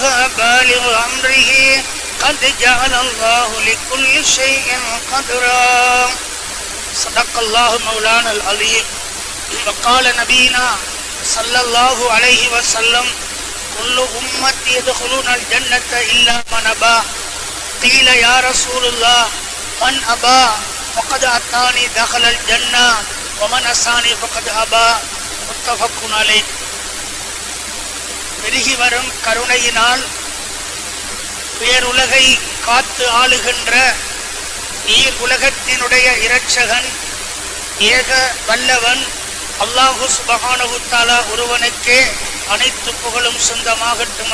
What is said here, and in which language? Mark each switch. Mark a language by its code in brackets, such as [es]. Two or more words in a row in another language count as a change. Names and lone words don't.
[ar] بالغ أمره قد جعل الله لكل شيء قدرا صدق الله مولانا العلي وقال نبينا صلى الله عليه وسلم كل أمتي يدخلون الجنة إلا من أبى قيل يا رسول الله من أبى فقد أتاني دخل الجنة ومن أساني فقد أبى متفق عليه [ta] பெருகி வரும் கருணையினால் பேருலகை காத்து ஆளுகின்ற நீர் உலகத்தினுடைய இரட்சகன் ஏக வல்லவன் [ar] الله سبحانه وتعالى [ta] ஒருவனுக்கே அனைத்து புகழும் சொந்தமாகட்டும்.